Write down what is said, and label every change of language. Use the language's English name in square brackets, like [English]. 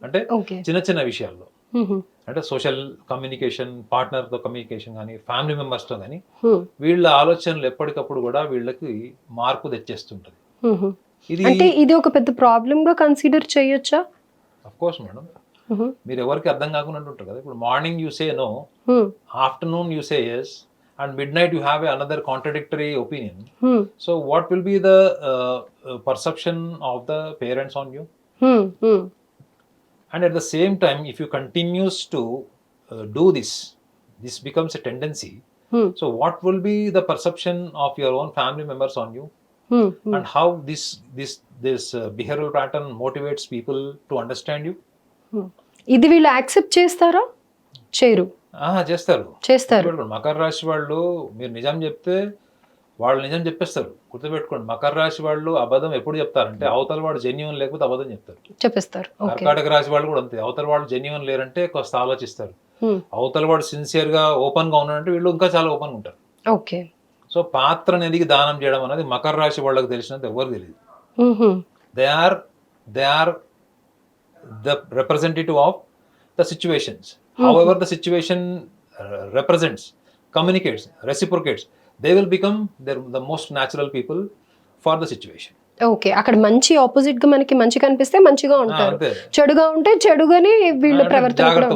[Telugu] అంటే చిన్న చిన్న విషయాల్లో, అంటే సోషల్ కమ్యూనికేషన్, పార్ట్నర్తో కమ్యూనికేషన్ కానీ, ఫ్యామిలీ మెంబర్స్తో కానీ వీళ్ళ ఆలోచనలు ఎప్పటికప్పుడు కూడా వీళ్ళకి మార్పు తెచ్చేస్తుంటది. ఇది ఒక పెద్ద ప్రాబ్లమ్ గా కన్సిడర్ చేయొచ్చా? [English] of [Telugu] course madam. మీరు ఎవరికి అర్థం కాకుండా ఉంటారు కదా. ఇప్పుడు [English] Morning you say no, afternoon you say yes, and midnight you have another contradictory opinion. So what will be the perception of the parents on you? And at the same time, if you continues to do this becomes a tendency. So what will be the perception of your own family members on you? And how this behavioral pattern motivates people to understand you? [Telugu] ఇది వీళ్ళు accept చేస్తారా? చేయరు. చేస్తారు. మకర రాశి వాళ్ళు మీరు నిజం చెప్తే వాళ్ళు నిజం చెప్పేస్తారు. గుర్తుపెట్టుకోండి, మకర రాశి వాళ్ళు అబద్ధం ఎప్పుడు చెప్తారంటే అవతల వాడు జెన్యున్ లేకపోతే అబద్ధం చెప్పేస్తారు. కర్కాటక రాశి వాళ్ళు కూడా అంతే, అవతల వాడు జెన్యున్ లేరంటే కాస్త ఆలోచిస్తారు. అవతల వాడు సిన్సియర్ గా ఓపెన్ గా ఉన్నాడంటే వీళ్ళు ఇంకా చాలా ఓపెన్ గా ఉంటారు. [English] Okay. [Telugu] సో పాత్ర ఎదిగి దానం చేయడం అనేది మకర రాశి వాళ్ళకి తెలిసినంత ఎవరు తెలియదు. [English] They are the representative of the situations. However the situation represents, communicates, reciprocates, they will become the most natural people for the situation. Okay. [Telugu] అక్కడ మంచి ఆపోజిట్ గా మనకి మంచి కనిపిస్తే మంచిగా ఉంటారు, చెడుగా ఉంటే చెడుగానే వీళ్ళ ప్రవర్తన కూడా